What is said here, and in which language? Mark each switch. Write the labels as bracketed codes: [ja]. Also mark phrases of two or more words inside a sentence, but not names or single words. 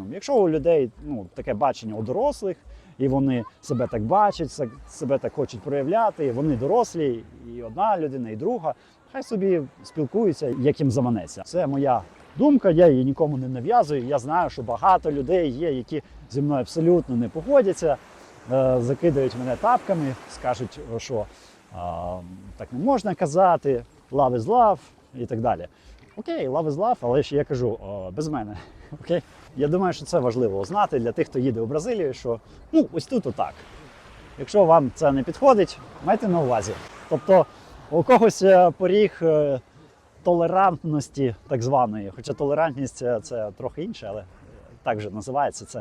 [uk] Якщо у людей таке бачення у дорослих, і вони себе так бачать, себе так хочуть проявляти, і вони дорослі, і одна людина, і друга, хай собі спілкуються, як їм заманеться. Це моя думка, я її нікому не нав'язую. Я знаю, що багато людей є, які зі мною абсолютно не погодяться, закидають мене тапками, скажуть, що так не можна казати, [en] love is love [uk] і так далі. Окей, [en] love is love, [uk] але ж я кажу без мене. Окей? Я думаю, що це важливо знати для тих, хто їде в Бразилію, що ось тут отак. Якщо вам це не підходить, майте на увазі. Тобто у когось поріг толерантності так званої, хоча толерантність це трохи інше, але так же називається це.